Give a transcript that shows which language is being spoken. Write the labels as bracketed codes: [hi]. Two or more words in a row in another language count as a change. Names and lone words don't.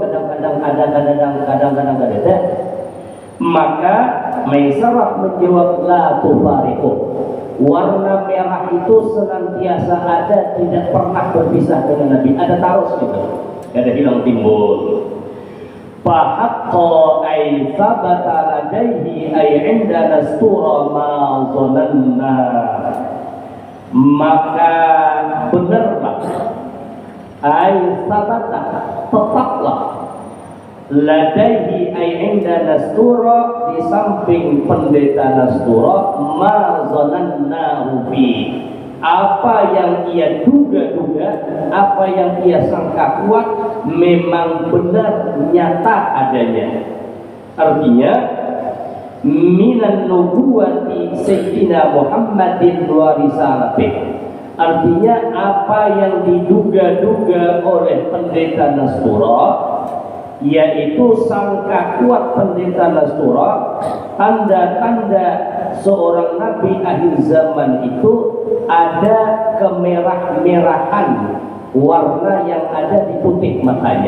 [id] Kadang-kadang ada, kadang-kadang ada. Maka Maisarah menjawab, [ar] لا تفارق. [id] Warna merah itu senantiasa ada, tidak pernah berpisah dengan Nabi. Ada terus gitu, ada hilang timbul. [ar] فحق أي ثبت لديه أي عند نسطورا ما ظنه. [id] Maka benarlah, [ar] أي ثبت, [id] tetaplah, [ar] لديه أي عند نسطورا, [id] di samping pendeta Nastura, [ar] ما ظنه في, [id] apa yang ia duga-duga, apa yang ia sangka kuat, memang benar nyata adanya. [ar] Artinya من النبوة سيدنا محمد ورسالته. [id] Artinya apa yang diduga-duga oleh pendeta Nastura, yaitu sangka kuat pendeta Nastura, tanda-tanda seorang nabi akhir zaman itu ada kemerah-merahan warna yang ada di putih matanya.